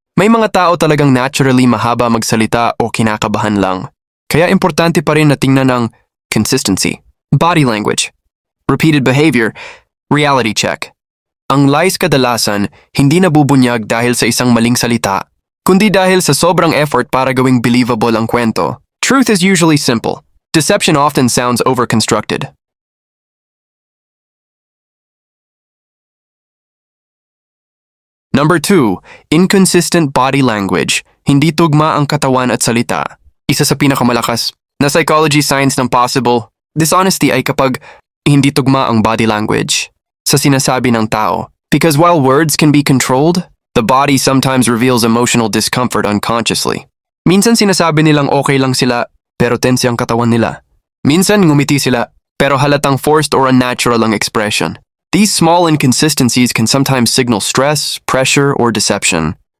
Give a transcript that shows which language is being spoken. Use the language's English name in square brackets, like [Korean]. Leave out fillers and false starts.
[Filipino] May mga tao talagang naturally mahaba magsalita o kinakabahan lang. Kaya importante pa rin na tingnan ang consistency, body language, repeated behavior, reality check. Ang lies kadalasan hindi nabubunyag dahil sa isang maling salita, kundi dahil sa sobrang effort para gawing believable ang kwento. [English] Truth is usually simple. Deception often sounds overconstructed. Number 2, inconsistent body language. [Filipino] Hindi tugma ang katawan at salita. Isa sa pinakamalakas na psychology signs ng possible dishonesty ay kapag hindi tugma ang body language sa sinasabi ng tao. [English] Because while words can be controlled, the body sometimes reveals emotional discomfort unconsciously. [Filipino] Minsan sinasabi nilang okay lang sila pero tense ang katawan nila. Minsan ngumiti sila pero halatang forced or unnatural ang expression. [English] These small inconsistencies can sometimes signal stress, pressure, or deception.